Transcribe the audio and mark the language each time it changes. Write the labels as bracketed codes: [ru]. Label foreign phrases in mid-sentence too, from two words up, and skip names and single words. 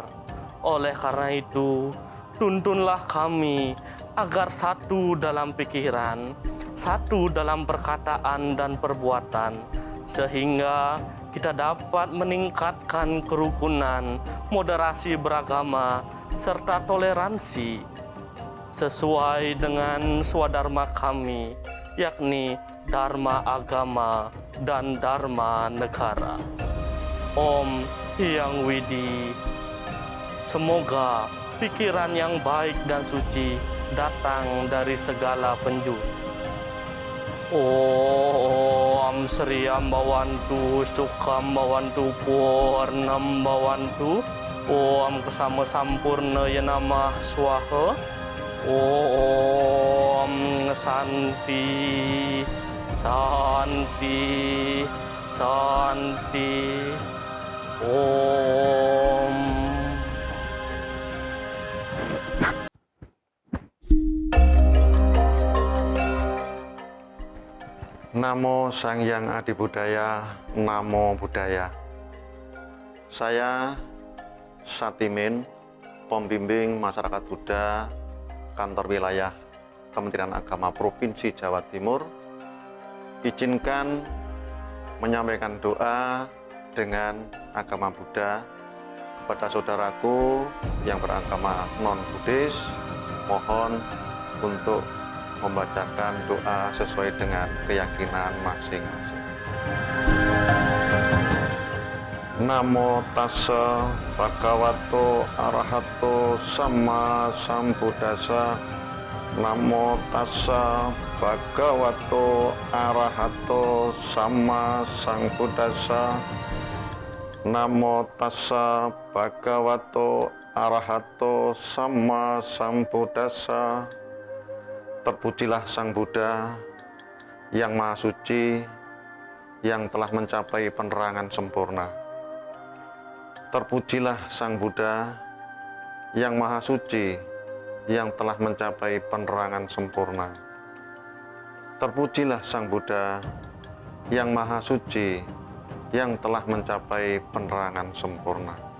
[id] Oleh karena itu, tuntunlah kami agar satu dalam pikiran, satu dalam perkataan dan perbuatan, sehingga kita dapat meningkatkan kerukunan, moderasi beragama, serta toleransi sesuai dengan swadharma kami, yakni dharma agama dan dharma negara. Om Hyang Widi. Semoga pikiran yang baik dan suci datang dari segala penjuru. [sa] Om Sri Ambawantu Sukam Bawantu Purnam Bawantu. Om Kesama Sampurna Yanamah Swaha. Om Santi Santi Santi. Om. [pi] Namo Sang Hyang Adi Budaya, Namo Buddhaya. [id] Saya Satimin, pembimbing masyarakat Buddha, kantor wilayah Kementerian Agama Provinsi Jawa Timur, izinkan menyampaikan doa dengan agama Buddha kepada saudaraku yang beragama non-Buddhis. Mohon untuk membacakan doa sesuai dengan keyakinan masing-masing. [pi] Namo tassa bhagavato arahato sama sambuddhassa. Namo tassa bhagavato arahato sama sambuddhassa. Namo tassa bhagavato arahato sama sambuddhassa. [id] Terpujilah Sang Buddha yang Maha Suci, yang telah mencapai penerangan sempurna. Terpujilah Sang Buddha yang Maha Suci, yang telah mencapai penerangan sempurna. Terpujilah Sang Buddha yang Maha Suci, yang telah mencapai penerangan sempurna.